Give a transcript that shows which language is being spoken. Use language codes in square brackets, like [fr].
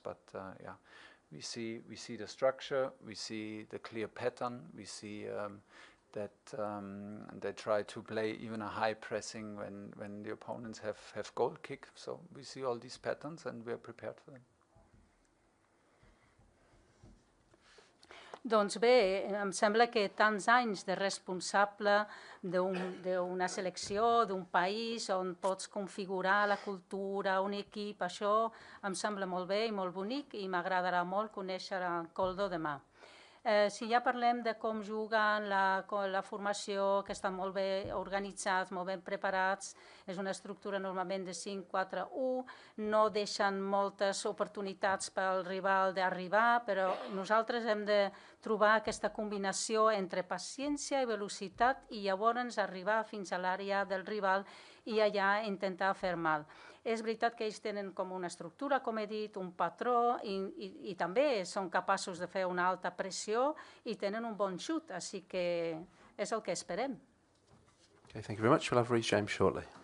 [en] But yeah, we see the structure, we see the clear pattern, we see that they try to play even a high pressing when the opponents have goal kick. So we see all these patterns and we are prepared for them. [ca] Doncs bé, em sembla que tants anys de responsable d'una selecció, d'un país on pots configurar la cultura, un equip, això em sembla molt bé i molt bonic i m'agradarà molt conèixer el Koldo demà. Si ja parlem de com juguen, la formació, que estan molt bé organitzats, molt ben preparats, és una estructura normalment de 5-4-1, no deixen moltes oportunitats pel rival d'arribar, però nosaltres hem de trobar aquesta combinació entre paciència i velocitat i llavors arribar fins a l'àrea del rival i allà intentar fer mal. És veritat que ells tenen com una estructura, com he dit, un patró i també són capaços de fer una alta pressió i tenen un bon xut, així que és el que esperem. [en] Okay, thank you very much. We'll have Reece James shortly.